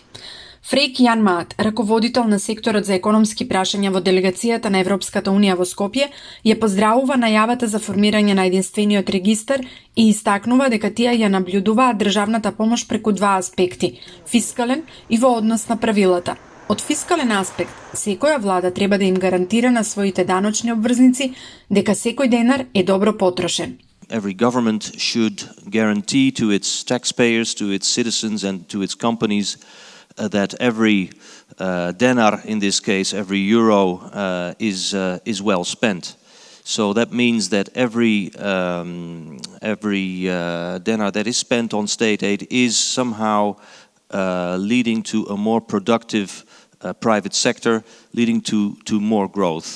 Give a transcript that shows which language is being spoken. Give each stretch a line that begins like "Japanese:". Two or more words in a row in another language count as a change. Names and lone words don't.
Macedonian: Фрейк Јан Маат, раководител на секторот за економски прашања во делегацијата на Европската унија во Скопје, ја поздравува најавата за формирање на единствениот регистар и истакнува дека тие ја наблюдуваат државната помош преку два аспекти – фискален и во однос на правилата. Од фискален аспект, секоја влада треба да им гарантира на своите даночни обврзници дека секој денар е добро потрошен.
English: Every government should guarantee to its taxpayers, to its citizens and to its companies that every denar, in this case every euro, is well spent. So that means that every denar that is spent on state aid is somehow leading to a more productive private sector, leading to more growth.